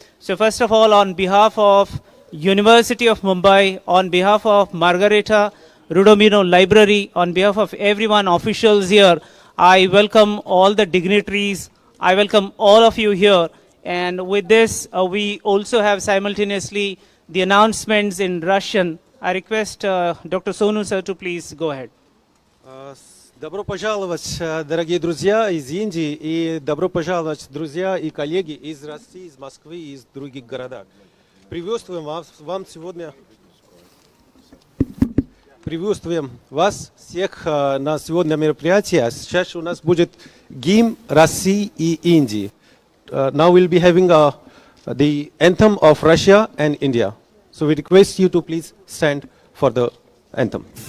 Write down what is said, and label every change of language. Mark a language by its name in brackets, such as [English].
[English] So first of all, on behalf of University of Mumbai, on behalf of Margarita Rudomino Library, on behalf of everyone, officials here, I welcome all the dignitaries. I welcome all of you here. And with this, we also have simultaneously the announcements in Russian. I request Dr. Sonu sir to please go ahead. [Russian] Добро пожаловать, дорогие друзья из Индии, и добро пожаловать, друзья и коллеги из России, из Москвы и из других городов. Приветствуем вам сегодня. Приветствуем вас всех на сегодня мероприятии. Сейчас у нас будет гимн России и Индии. [English] Now we'll be having the anthem of Russia and India. So we request you to please stand for the anthem.